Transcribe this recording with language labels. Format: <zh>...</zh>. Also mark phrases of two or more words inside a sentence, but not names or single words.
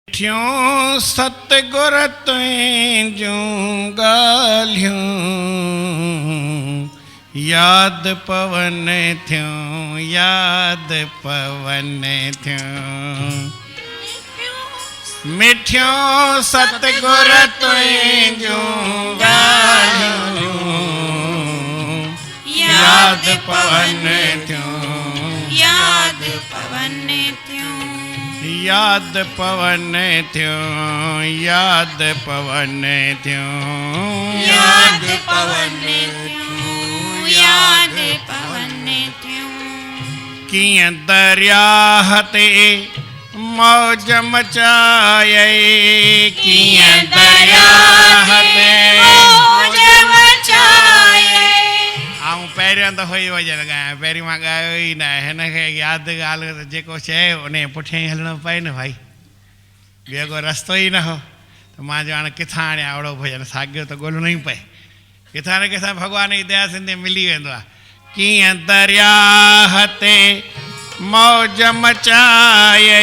<sd>ठियों सतगुर तुंहिंजूं ॻाल्हियूं याद पवन थियूं याद पवन थियूं मिठियों सतगुर तुंहिंजूं ॻाल्हियूं याद पवन थियूं याद पवन थियूं याद पवन थियूं याद पवन थियूं याद पवन थियूं याद पवन थियूं कीअं दरियाह ते मौज मचाए कीअं दरियाह ते मौज मचाए आऊं पहिरियों दफ़ो ई वॼण ॻायां पहिरीं मां ॻायो ई न हिन खे यादि ॻाल्हि त जेको चए उन पुठियां ई हलणो पए न भाई ॿियो को रस्तो ई न हो त मां चयो हाणे किथां आणियां अहिड़ो भॼन साॻियो त ॻोल्हणो ई पए किथां न किथां भॻवान जी दया सिंधे मिली वेंदो आहे कीअं दरियाह ते मौज मचाए</sd>